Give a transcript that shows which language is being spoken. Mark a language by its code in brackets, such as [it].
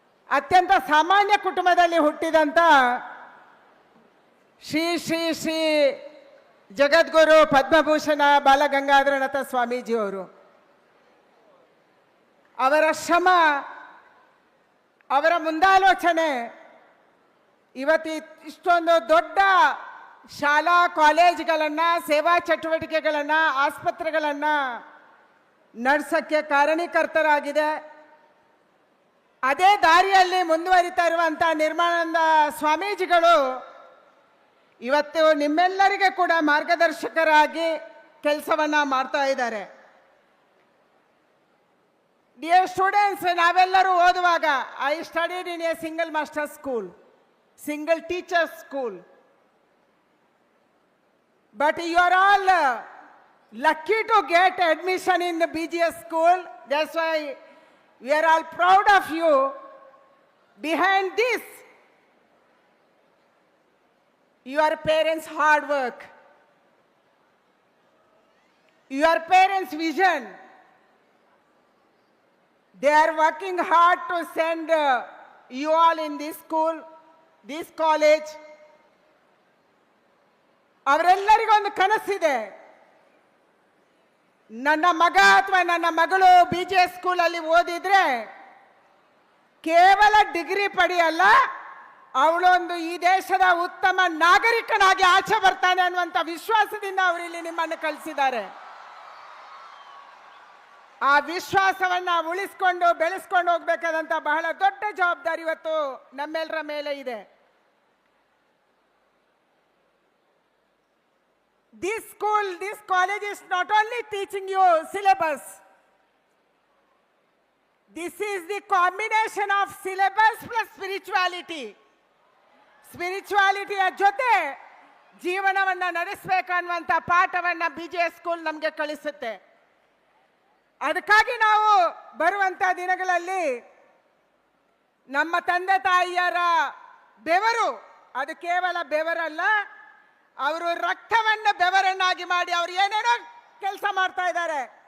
[kn] ಅತ್ಯಂತ ಸಾಮಾನ್ಯ ಕುಟುಂಬದಲ್ಲಿ ಹುಟ್ಟಿದಂಥ ಶ್ರೀ ಶ್ರೀ ಶ್ರೀ ಜಗದ್ಗುರು ಪದ್ಮಭೂಷಣ ಬಾಲಗಂಗಾಧರನಾಥ ಸ್ವಾಮೀಜಿಯವರು, ಅವರ ಶ್ರಮ, ಅವರ ಮುಂದಾಲೋಚನೆ ಇವತ್ತು ಇಷ್ಟೊಂದು ದೊಡ್ಡ ಶಾಲಾ ಕಾಲೇಜುಗಳನ್ನು, ಸೇವಾ ಚಟುವಟಿಕೆಗಳನ್ನು, ಆಸ್ಪತ್ರೆಗಳನ್ನು ನಡೆಸೋಕ್ಕೆ ಕಾರಣೀಕರ್ತರಾಗಿದೆ. ಅದೇ ದಾರಿಯಲ್ಲಿ ಮುಂದುವರಿತಾ ಇರುವಂಥ ನಿರ್ಮಾನಂದ ಸ್ವಾಮೀಜಿಗಳು ಇವತ್ತು ನಿಮ್ಮೆಲ್ಲರಿಗೆ ಕೂಡ ಮಾರ್ಗದರ್ಶಕರಾಗಿ ಕೆಲಸವನ್ನು ಮಾಡ್ತಾ ಇದ್ದಾರೆ. [en] dear students, [kn] ನಾವೆಲ್ಲರೂ ಓದುವಾಗ [en] I studied in a single master school, single teacher school, but you are all lucky to get admission in the BGS school. That's why we are all proud of you. Behind this, your parents' hard work, your parents' vision. They are working hard to send you all in this school, this college. [kn] ಅವರೆಲ್ಲರಿಗೂ ಒಂದು ಕನಸಿದೆ, ನನ್ನ ಮಗ ಅಥವಾ ನನ್ನ ಮಗಳು BGS ಸ್ಕೂಲಲ್ಲಿ ಓದಿದ್ರೆ ಕೇವಲ ಡಿಗ್ರಿ ಪಡೆಯಲ್ಲ, ಅವಳೊಂದು ಈ ದೇಶದ ಉತ್ತಮ ನಾಗರಿಕನಾಗಿ ಆಚೆ ಬರ್ತಾನೆ ಅನ್ನುವಂಥ ವಿಶ್ವಾಸದಿಂದ ಅವರು ಇಲ್ಲಿ ನಿಮ್ಮನ್ನು ಕಳಿಸಿದ್ದಾರೆ. ಆ ವಿಶ್ವಾಸವನ್ನ ಉಳಿಸ್ಕೊಂಡು ಬೆಳೆಸ್ಕೊಂಡು ಹೋಗ್ಬೇಕಾದಂತ ಬಹಳ ದೊಡ್ಡ ಜವಾಬ್ದಾರಿ ಇವತ್ತು ನಮ್ಮೆಲ್ಲರ ಮೇಲೆ ಇದೆ. [en] This school, this college is not only teaching you syllabus. This is the combination of syllabus plus spirituality. [kn] ಸ್ಪಿರಿಚುವಾಲಿಟಿಯ ಜೊತೆ ಜೀವನವನ್ನ ನಡೆಸಬೇಕನ್ನುವಂಥ ಪಾಠವನ್ನ BGS ಸ್ಕೂಲ್ ನಮಗೆ ಕಲಿಸುತ್ತೆ. ಅದಕ್ಕಾಗಿ ನಾವು ಬರುವಂಥ ದಿನಗಳಲ್ಲಿ ನಮ್ಮ ತಂದೆ ತಾಯಿಯರ ಬೆವರು, ಅದು ಕೇವಲ ಬೆವರಲ್ಲ, ಅವರು ರಕ್ತವನ್ನು ಬೆವರನ್ನಾಗಿ ಮಾಡಿ ಅವರು ಏನೇನೋ ಕೆಲಸ ಮಾಡ್ತಾ ಇದ್ದಾರೆ.